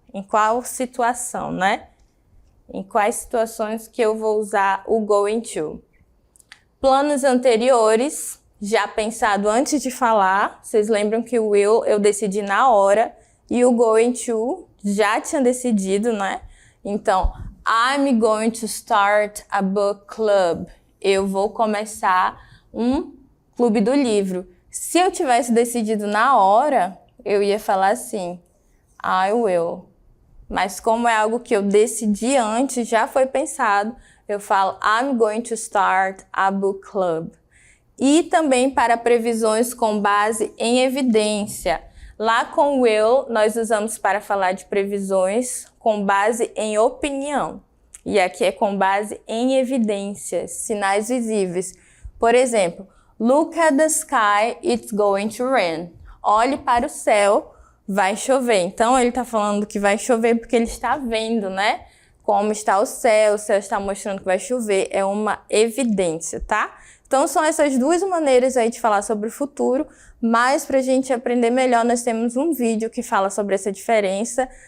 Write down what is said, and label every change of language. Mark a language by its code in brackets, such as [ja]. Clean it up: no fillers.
[pt] Em qual situação, né? Em quais situações que eu vou usar o going to? Planos anteriores, já pensado antes de falar, vocês lembram que o will eu decidi na hora e o going to já tinha decidido, né? [en] Então, I'm going to start a book club. [pt] Eu vou começar um clube do livro. Se eu tivesse decidido na hora, eu ia falar assim, [en] I will. [pt] Mas como é algo que eu decidi antes, já foi pensado, eu falo [en] I'm going to start a book club. [pt] E também para previsões com base em evidência. Lá com will, nós usamos para falar de previsões com base em opinião. E aqui é com base em evidências, sinais visíveis. [en] Por exemplo, look at the sky, it's going to rain. [pt] Olhe para o céu, vai chover. Então, ele está falando que vai chover porque ele está vendo, né? Como está o céu está mostrando que vai chover. É uma evidência, tá? Então, são essas duas maneiras aí de falar sobre o futuro, mas para a gente aprender melhor, nós temos um vídeo que fala sobre essa diferença.